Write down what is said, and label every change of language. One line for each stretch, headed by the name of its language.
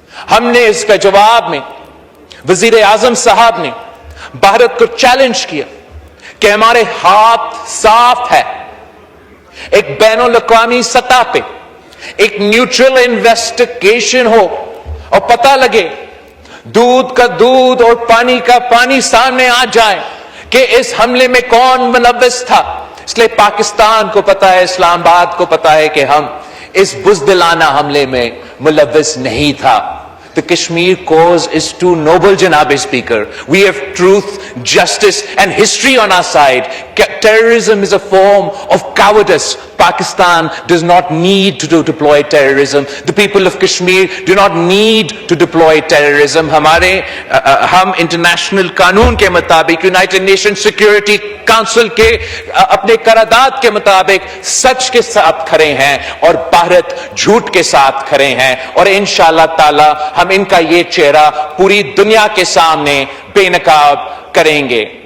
Urdu: ہم نے اس کا جواب میں وزیر اعظم صاحب نے بھارت کو چیلنج کیا کہ ہمارے ہاتھ صاف ہے، ایک بین الاقوامی سطح پہ ایک نیوٹرل انویسٹیگیشن ہو اور پتہ لگے، دودھ کا دودھ اور پانی کا پانی سامنے آ جائے کہ اس حملے میں کون ملوث تھا. اس لیے پاکستان کو پتا ہے، اسلام آباد کو پتا ہے کہ ہم اس بزدلانہ حملے میں ملوث نہیں تھا.
English: The Kashmir cause is too noble, Janab Speaker. We have truth, justice and history on our side. Terrorism is a form of cowardice. Pakistan does not need to deploy terrorism. The people of Kashmir do not need to deploy terrorism.
Urdu: ہم international قانون کے مطابق United nation security council کے اپنے قرارداد کے مطابق سچ کے ساتھ کھڑے ہیں اور بھارت جھوٹ کے ساتھ کھڑے ہیں. اور انشاءاللہ تعالی ہم ان کا یہ چہرہ پوری دنیا کے سامنے بے نقاب کریں گے.